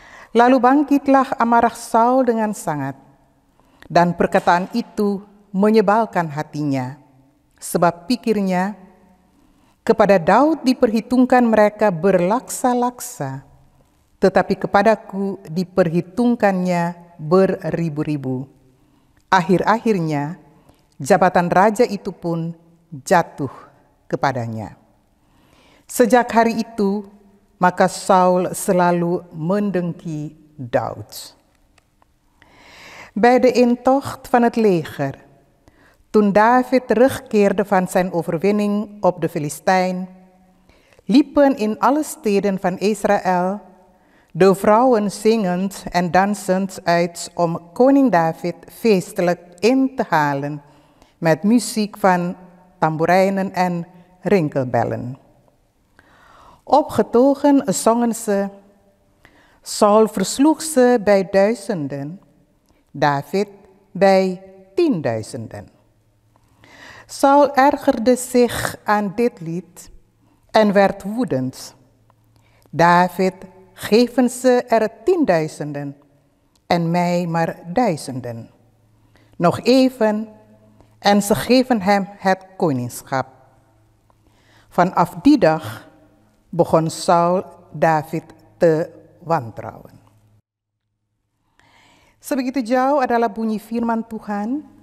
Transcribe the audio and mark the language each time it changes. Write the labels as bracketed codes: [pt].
[id] Lalu bangkitlah amarah Saul dengan sangat, dan perkataan itu menyebalkan hatinya, sebab pikirnya, kepada Daud diperhitungkan mereka berlaksa-laksa, tetapi kepadaku diperhitungkannya beribu-ribu. Akhir-akhirnya, jabatan raja itu pun jatuh kepadanya. Sejak hari itu, maka Saul selalu mendengki Daud. [nl] Bij de intocht van het leger, toen David terugkeerde van zijn overwinning op de Filistijn, liepen in alle steden van Israël de vrouwen zingend en dansend uit om koning David feestelijk in te halen met muziek van tamboerijnen en rinkelbellen. Opgetogen zongen ze, Saul versloeg ze bij duizenden, David bij 10.000. Saul ergerde zich aan dit lied en werd woedend. David, geven ze er 10.000 en mij maar 1000. Nog even en ze geven hem het koningschap. Vanaf die dag begon Saul David te wantrouwen. [id] Sebegitu jauh adalah bunyi firman Tuhan.